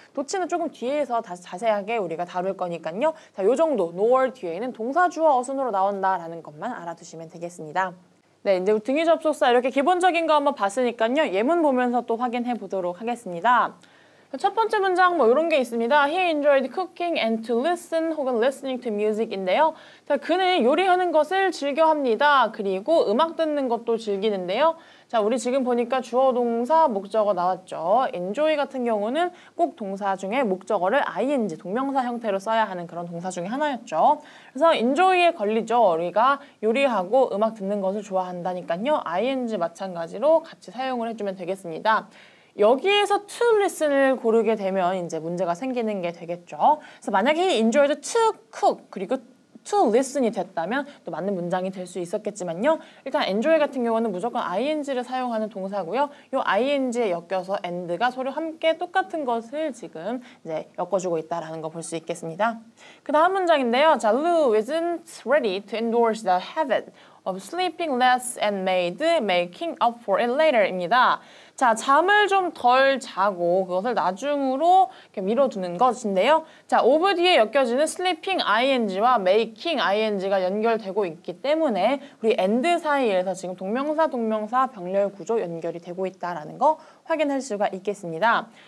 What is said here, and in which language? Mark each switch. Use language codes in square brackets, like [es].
[ko] 도치는 조금 뒤에서 다시 자세하게 우리가 다룰 거니까요. 자, 요 정도 nor 뒤에는 동사 주어 어순으로 나온다라는 것만 알아두시면 되겠습니다. 네, 이제 등위 접속사 이렇게 기본적인 거 한번 봤으니까요. 예문 보면서 또 확인해 보도록 하겠습니다. 첫 번째 문장 뭐 이런 게 있습니다. [en] He enjoyed cooking and to listen [ko] 혹은 [en] listening to music인데요. [ko] 자, 그는 요리하는 것을 즐겨합니다. 그리고 음악 듣는 것도 즐기는데요. 자, 우리 지금 보니까 주어 동사 목적어 나왔죠. enjoy 같은 경우는 꼭 동사 중에 목적어를 ing 동명사 형태로 써야 하는 그런 동사 중에 하나였죠. 그래서 enjoy에 걸리죠. 우리가 요리하고 음악 듣는 것을 좋아한다니까요. ing 마찬가지로 같이 사용을 해주면 되겠습니다. 여기에서 to listen을 고르게 되면 이제 문제가 생기는 게 되겠죠. 그래서 만약에 [en] he enjoyed to cook [ko] 그리고 to listen이 됐다면 또 맞는 문장이 될 수 있었겠지만요. 일단 enjoy 같은 경우는 무조건 ing를 사용하는 동사고요. 이 ing에 엮여서 and가 서로 함께 똑같은 것을 지금 이제 엮어주고 있다라는 거 볼 수 있겠습니다. 그 다음 문장인데요. [en] 자, Lou isn't ready to endorse the habit of sleeping less and making up for it later입니다. [ko] 자, 잠을 좀 덜 자고 그것을 나중으로 이렇게 미뤄두는 것인데요. 자, of 뒤에 엮여지는 sleeping ing와 making ing가 연결되고 있기 때문에 우리 and 사이에서 지금 동명사 병렬 구조 연결이 되고 있다라는 거 확인할 수가 있겠습니다.